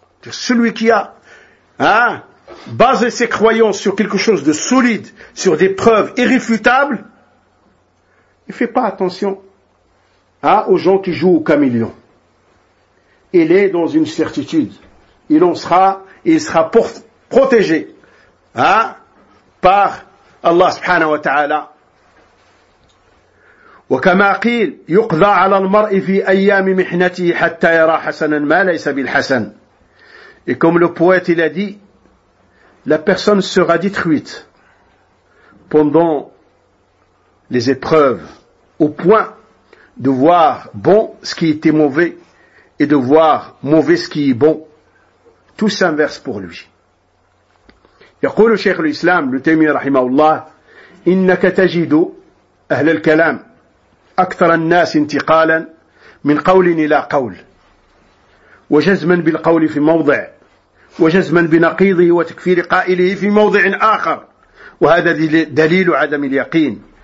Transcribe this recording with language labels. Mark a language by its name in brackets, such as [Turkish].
[French] Celui qui a, hein, basé ses croyances sur quelque chose de solide, sur des preuves irréfutables, il fait pas attention, hein, aux gens qui jouent au camélion. Il est dans une certitude. Il en sera, il sera protégé, hein, par Allah subhanahu wa ta'ala. [Arabic] وكما قيل يقضى على المرء في ايام محنته حتى يرى حسنا ما ليس بالحسن. [French] Et comme le poète il a dit, la personne sera détruite pendant les épreuves, au point de voir bon ce qui était mauvais et de voir mauvais ce qui est bon. Tout s'inverse pour lui. [Arabic] يقول شيخ الإسلام ابن تيمية رحمه الله إنك تجد أهل الكلام أكثر الناس انتقالا من قول إلى قول وجزما بالقول في موضع وجزما بنقيضه وتكفير قائله في موضع آخر وهذا دليل عدم اليقين.